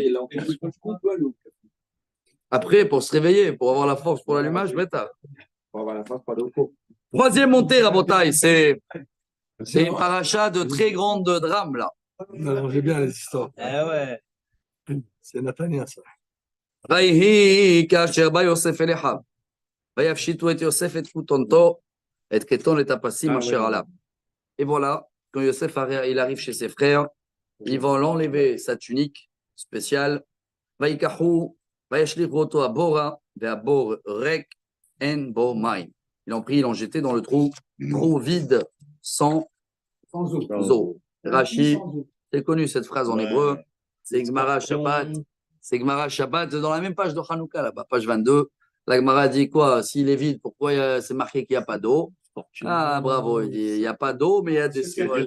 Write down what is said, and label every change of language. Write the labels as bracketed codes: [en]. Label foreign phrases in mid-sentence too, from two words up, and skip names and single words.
[fr] Après, pour se réveiller, pour avoir la force pour l'allumage, pour avoir la force pour aller au cours. Troisième montée, Rabotai, c'est une paracha de très grande drame, là. Non, j'ai bien les histoires. Ouais. C'est Nathania, ça. [he] ויהי כאשר בא יוסף אל אחיו, ויפשיטו את יוסף את כותונתו, את כתון את הפסים אשר עליו. [fr] Et voilà, quand Yosef il arrive chez ses frères, ils vont l'enlever sa tunique spéciale. [he] ויקחו, וישליכו אותו הבורה, והבור ריק, אין בו מים. [fr] Ils l'ont pris, ils l'ont jeté dans le trou vide, sans eau. Rashi, c'est connu cette phrase en hébreu, c'est Gemara Shabbat. C'est Gemara Shabbat, dans la même page de Hanouka, là-bas, page 22. La Gemara dit quoi? S'il est vide, pourquoi c'est marqué qu'il n'y a pas d'eau? Ah, bravo, il dit il n'y a pas d'eau, mais il y a des serpents.